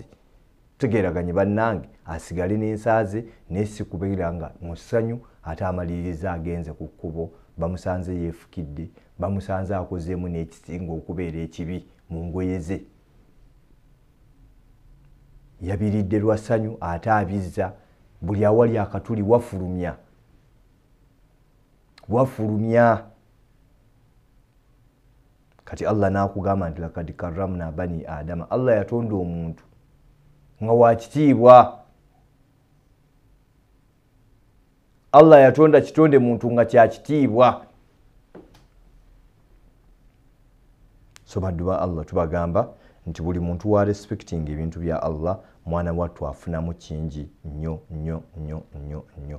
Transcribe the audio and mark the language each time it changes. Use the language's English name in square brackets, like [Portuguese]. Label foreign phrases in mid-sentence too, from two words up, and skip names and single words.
[Ganda] Tugeraganye bannange asigale n'ensaaze naye si kubeera nga mu ssanyu ate amaliriza agenze ku kkubo, bamusanze yeefukidde, bamusanze akozeemu n'ekisinga okubeera ekibi mu ngoye ze. Yabiridde lwa ssanyu ate abizza, buli awali akatuli wafulumya. Kati Allah n'akugamba nti [Arabic] لقد كرمنا بني آدم. [Ganda] Allah yatonda omuntu nga wakitiibwa. Allah yatonda kitonde muntu nga kyakitiibwa. So baddu ba Allah tubagamba nti buli muntu wa respecting ebintu bya Allah, mwana wattu afunamu kingi nnyo nnyo nnyo nnyo nnyo.